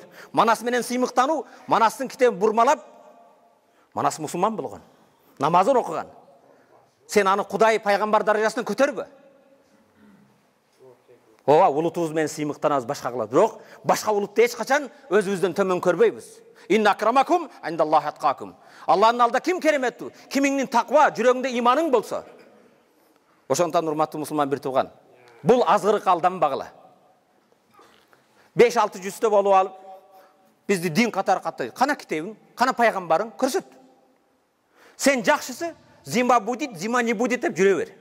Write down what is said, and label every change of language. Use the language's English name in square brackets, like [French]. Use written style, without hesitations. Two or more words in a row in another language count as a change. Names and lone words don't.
[Kyrgyz] Манас менен сыймыктануу, Манастын китебин бурмалап, Манас мусулман болгон. Намазын окуган. Сен аны Кудай пайгамбар даражасына көтөрбө. Ооба, улутубуз менен сыймыктанабыз, башка кылат. Бирок башка улутты эч качан өзүбүздөн төмөн көрбөйбүз. [Arabic] إن أكرمكم عند الله أتقاكم. [Kyrgyz] Алланын алдында ким кереметтүү? Кимиңдин таква, жүрөгүңдө иманың болсо. Ошондон урматтуу мусулман бир тууган, бул азгырык алданбагыла. 5-6 жүздө болуп алып, бизди дин катары каттайт. Кана китебиң, кана пайгамбарың көрсөт. Сен жакшысы [Russian] зима будет, зима не будет [Kyrgyz] деп жүрө бер.